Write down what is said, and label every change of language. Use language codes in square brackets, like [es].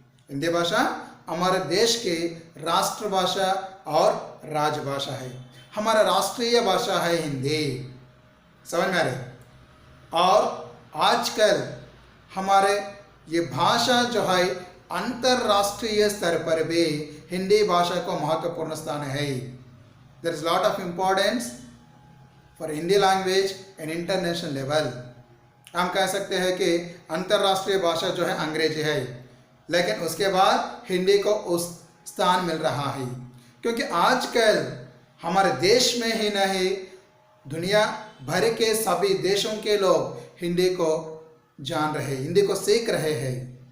[hi] हिंदी भाषा हमारे देश की राष्ट्रभाषा और राजभाषा है। हमारा राष्ट्रीय भाषा है हिंदी, समझ में आ रही? और आजकल हमारे ये भाषा जो है अंतरराष्ट्रीय स्तर पर भी हिंदी भाषा को महत्वपूर्ण स्थान है। [en] There is lot of importance for Hindi language in international level. [hi] हम कह सकते हैं कि अंतरराष्ट्रीय भाषा जो है अंग्रेजी है, लेकिन उसके बाद हिंदी को उस स्थान मिल रहा है, क्योंकि आजकल हमारे देश में ही नहीं, दुनिया भर के सभी देशों के लोग हिंदी को जान रहे हैं, हिंदी को सीख रहे हैं।